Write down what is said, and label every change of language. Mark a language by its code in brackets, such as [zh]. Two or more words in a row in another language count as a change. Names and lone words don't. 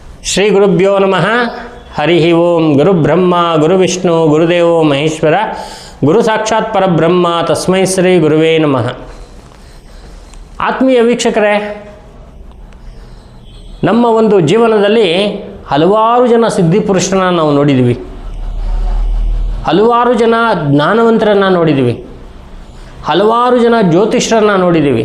[sa] ಶ್ರೀ ಗುರುಭ್ಯೋ ನಮಃ. ಹರಿ ಓಂ. ಗುರುಬ್ರಹ್ಮ ಗುರುವಿಷ್ಣು ಗುರುದೇವೋ ಮಹೇಶ್ವರ, ಗುರು ಸಾಕ್ಷಾತ್ ಪರಬ್ರಹ್ಮ, ತಸ್ಮೈ ಶ್ರೀ ಗುರುವೇ ನಮಃ. [kn] ಆತ್ಮೀಯ ವೀಕ್ಷಕರೇ, ನಮ್ಮ ಒಂದು ಜೀವನದಲ್ಲಿ ಹಲವಾರು ಜನ ಸಿದ್ಧಿಪುರುಷರನ್ನ ನಾವು ನೋಡಿದ್ದೀವಿ, ಹಲವಾರು ಜನ ಜ್ಞಾನವಂತರನ್ನು ನೋಡಿದ್ದೀವಿ, ಹಲವಾರು ಜನ ಜ್ಯೋತಿಷ್ಯರನ್ನು ನೋಡಿದ್ದೀವಿ.